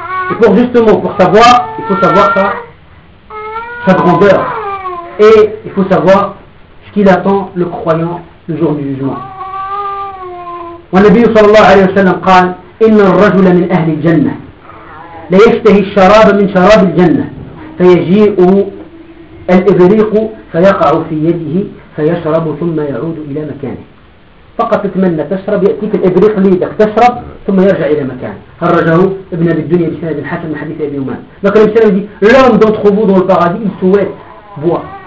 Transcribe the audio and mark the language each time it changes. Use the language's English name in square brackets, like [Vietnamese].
[French] Et pour justement, pour savoir, il faut savoir sa grandeur. Et il faut savoir ce qu'il attend le croyant le jour du jugement. [Arabic] والنبي صلى الله عليه وسلم قال إن الرجل من أهل الجنة ليشتهي الشراب من شراب الجنة فيجيء الإبريق فيقع في يده فيشرب ثم يعود إلى مكانه. فقط تتمنى تشرب يأتيك الإبريق ليدك تشرب ثم يرجع إلى مكانه. خرجه ابن أبي الدنيا بسند الحسن من حديث أبي أمامة. لكن الإنسان يقول [French] l'homme d'entre vous dans le paradis il souhaite boire.